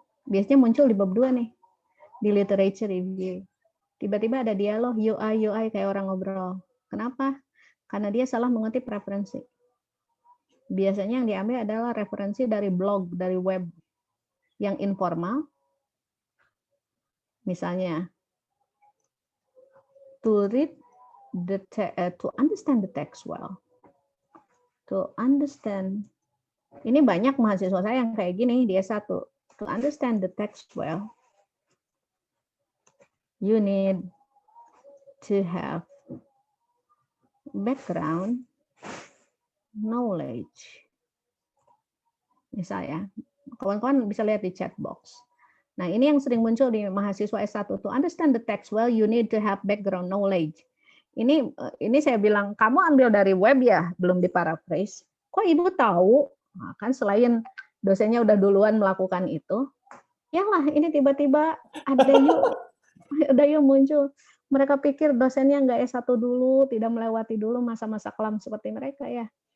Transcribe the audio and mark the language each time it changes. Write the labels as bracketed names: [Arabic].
[Indonesian] Biasanya muncul di bab 2 nih, di literature review. Tiba-tiba ada dialog you I kayak orang ngobrol. Kenapa? Karena dia salah mengutip referensi. Biasanya yang diambil adalah referensi dari blog, dari web yang informal. Misalnya, [English] to read to understand the text well. To understand. [Indonesian] Ini banyak mahasiswa saya yang kayak gini, dia satu. [English] To understand the text well, you need to have background knowledge. [Indonesian] Misalnya, kawan-kawan bisa lihat di chat box. Nah, ini yang sering muncul di mahasiswa S1. [English] To understand the text well, you need to have background knowledge. [Indonesian] Ini saya bilang, kamu ambil dari web ya, belum diparaphrase. Kok ibu tahu? Nah, kan selain dosennya udah duluan melakukan itu, ya lah ini tiba-tiba ada yuk muncul. Mereka pikir dosennya nggak S1 dulu, tidak melewati dulu masa-masa kelam seperti mereka ya.